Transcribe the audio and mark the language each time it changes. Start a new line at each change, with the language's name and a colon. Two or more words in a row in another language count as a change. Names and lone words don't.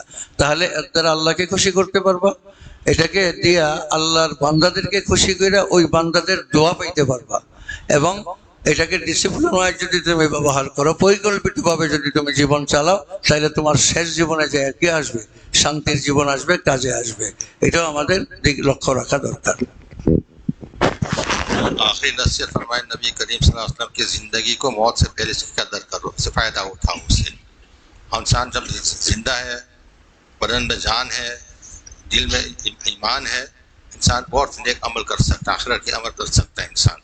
Bangla: তাহলে এর দ্বারা আল্লাহকে খুশি করতে পারবা, এটাকে দিয়া আল্লাহর বান্দাদেরকে খুশি করে ওই বান্দাদের দোয়া পাইতে পারবা. এবং এটাকে
English: discipline wise
Bangla: যদি তুমি ব্যবহার করো, পরিকল্পিতভাবে যদি তুমি জীবন চালাও, তাহলে তোমার শেষ জীবনে যে কি আসবে? শান্তির জীবন আসবে, কাজে আসবে. এটাও আমাদের লক্ষ্য রাখা দরকার.
Urdu: آخری نصیحت فرمائے نبی کریم
Arabic: صلی اللہ علیہ وسلم
Urdu: کی زندگی کو موت سے پہلے سے قدر کرو، سے فائدہ اٹھاؤ اس سے. انسان جب زندہ ہے، بدن میں جان ہے، دل میں ایمان ہے، انسان بہت نیک عمل کر سکتا ہے، آخرت کے عمل کر سکتا ہے انسان.